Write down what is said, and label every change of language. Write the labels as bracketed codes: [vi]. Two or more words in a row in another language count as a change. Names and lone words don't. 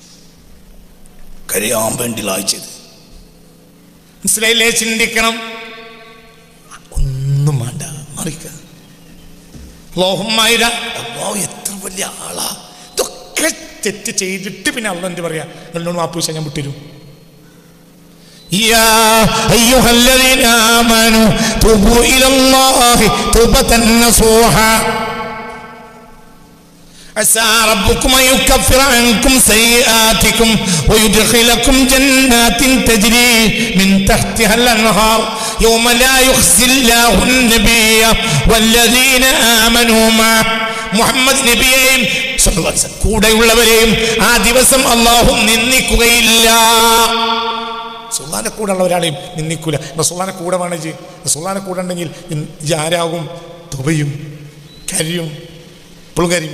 [ml] കരയാൻ വേണ്ടി വായിച്ചത് മനസ്സിലായില്ലേ? ചിന്തിക്കണം. ഒന്നും വേണ്ട, മറിക്ക. അല്ലാഹു എത്ര വലിയ ആളാ. ഇതൊക്കെ തെറ്റ് ചെയ്തിട്ട് പിന്നെ അള്ളാഹ് എന്ത് പറയാ? എന്നോട് മാപ്പ് ചോദിച്ചാൽ ഞാൻ വിട്ടുതരും. [ar] يا أيها الذين آمنوا توبوا إلى الله توبة نصوحا عسى ربكم أن يكفر عنكم سيئاتكم ويدخلكم جنات تجري من تحتها الأنهار يوم لا يخزي الله النبي والذين آمنوا معه [ml] മുഹമ്മദ് നബിയെയും കൂടെയുള്ളവരെയും ആ ദിവസം അല്ലാഹു നിന്ദിക്കുകയില്ല. റസൂലുള്ളാഹിന്റെ കൂടെ ഉള്ള ഒരാളെയും നിന്ദിക്കൂല. റസൂലുള്ളാഹിന്റെ കൂടെ വേണമെങ്കിൽ, റസൂലുള്ളാഹിന്റെ കൂടെ ഉണ്ടെങ്കിൽ ആരാകും? തുബയും കരിയും പുളുകരിയും.